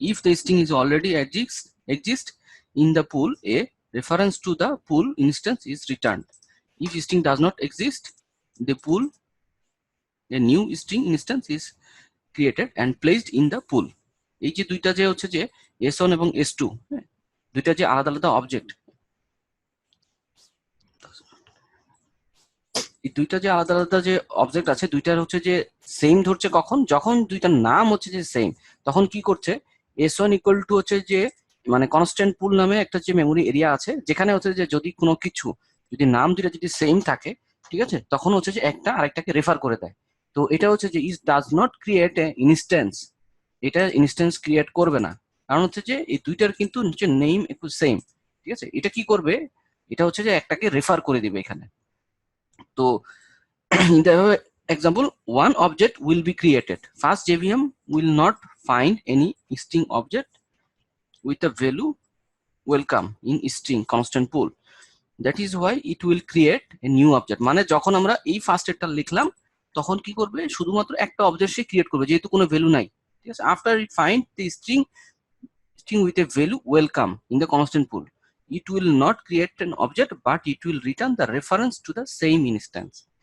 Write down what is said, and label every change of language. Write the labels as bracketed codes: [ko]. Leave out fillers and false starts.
[en] If the string is already exist in the pool, a reference to the pool instance is returned. If string does not exist the pool, a new string instance is created and placed in the pool. [bn] এই যে দুইটা যে হচ্ছে যে s1 এবং s2, দুইটা যে আলাদা আলাদা অবজেক্ট, এই দুইটা যে আলাদা আলাদা যে অবজেক্ট আছে দুইটার হচ্ছে যে সেম ধরছে কখন, যখন দুইটার নাম হচ্ছে যে সেম, তখন কি করছে s1 ইকুয়াল টু হচ্ছে যে মানে কনস্ট্যান্ট পুল নামে একটা যে মেমোরি এরিয়া আছে, যেখানে হচ্ছে যে যদি কোনো কিছু যদি নাম দুইটা যদি সেম থাকে, ঠিক আছে, তখন হচ্ছে যে একটা আরেকটাকে রেফার করে দেয়। তো এটা হচ্ছে যে [en] is does not create a instance, [bn] এটা ইনস্ট্যান্স ক্রিয়েট করবে না, কারণ হচ্ছে যে এই দুইটার কিন্তু হচ্ছে নেম একটু সেম, ঠিক আছে। এটা কি করবে, এটা হচ্ছে যে একটাকে রেফার করে দিবে এখানে। তো [en] in the example, one object will be created. First JVM will not find any string object with a value welcome in string constant pool. That is why it will create a new object. [bn] মানে যখন আমরা এই first এরটা লিখলাম তখন কি করবে, শুধুমাত্র একটা অবজেক্ট সে ক্রিয়েট করবে যেহেতু কোনো ভ্যালু নাই, ঠিক আছে। [en] After it find the string with a value welcome in the constant pool, it will not create an object but it will return the reference to the same instance.